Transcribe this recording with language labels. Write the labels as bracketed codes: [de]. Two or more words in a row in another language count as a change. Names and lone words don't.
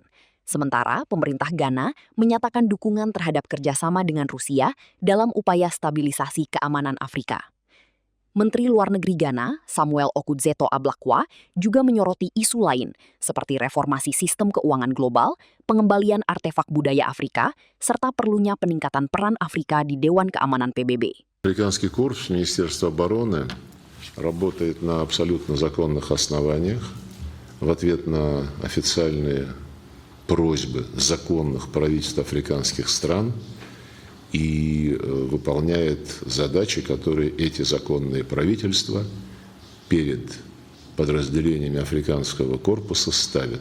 [id] Sementara pemerintah Ghana menyatakan dukungan terhadap kerjasama dengan Rusia dalam upaya stabilisasi keamanan Afrika. Menteri Luar Negeri Ghana, Samuel Okudzeto Ablakwa, juga menyoroti isu lain seperti reformasi sistem keuangan global, pengembalian artefak budaya Afrika, serta perlunya peningkatan peran Afrika di Dewan Keamanan PBB. [ru] Африканский корпус Министерства обороны работает на абсолютно законных основаниях в ответ на официальные просьбы законных правительств африканских стран и выполняет задачи, которые эти законные правительства перед подразделениями африканского корпуса ставят.